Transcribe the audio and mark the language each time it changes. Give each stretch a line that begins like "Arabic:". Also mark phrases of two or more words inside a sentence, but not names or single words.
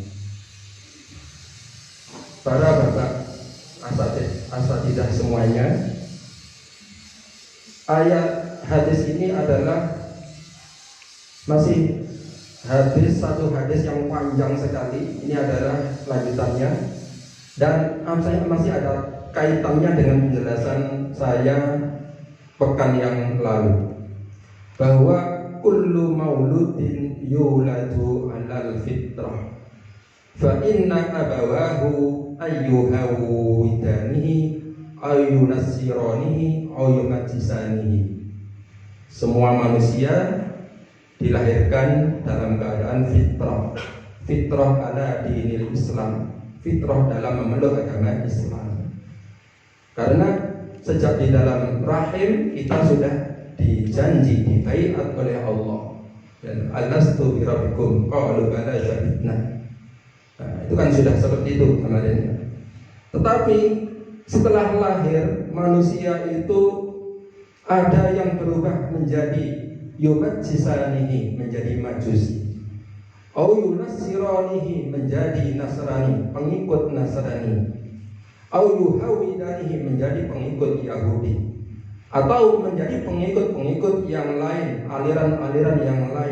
Indonesian: Para bapak asatidah semuanya, ayat hadis ini adalah masih satu hadis yang panjang sekali. Ini adalah lanjutannya, dan masih ada kaitannya dengan penjelasan saya pekan yang lalu, bahwa
Arabic: كل مولود يولد على الفطرة فإن أبواه أيهودانه أينصرانه أيمجسانه.
Indonesian: Semua manusia dilahirkan dalam keadaan fitrah.
Arabic: فطرة على دين الإسلام,
Indonesian: fitrah dalam memeluk agama Islam. Karena sejak di dalam rahim kita sudah dijanji, dibaiat oleh Allah.
Arabic: Dan ألست بربكم قالوا بلى شهدنا.
Indonesian: Itu kan sudah seperti itu kemarin. Tetapi setelah lahir manusia itu ada yang berubah menjadi yumajjisanihi menjadi majusi,
Arabic: أو ينصرانه
Indonesian: menjadi Nasrani, pengikut Nasrani,
Arabic: أو يهودانه
Indonesian: menjadi pengikut Yahudi, atau menjadi pengikut-pengikut yang lain, aliran-aliran yang lain.